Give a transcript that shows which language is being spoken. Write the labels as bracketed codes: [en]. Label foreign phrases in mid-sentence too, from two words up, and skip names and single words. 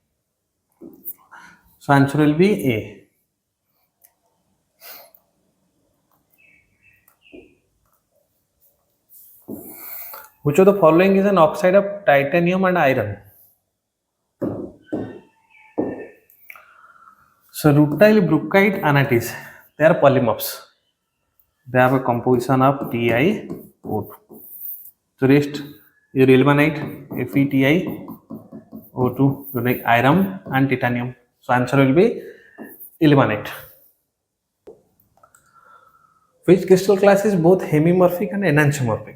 [en] So answer will be A. Which of the following is an oxide of titanium and iron? So rutile, brookite, anatites, they are polymorphs. They have a composition of TiO2. So rest your ilmenite, FeTiO2, like iron and titanium. So answer will be ilmenite. Which crystal class is both hemimorphic and enantiomorphic?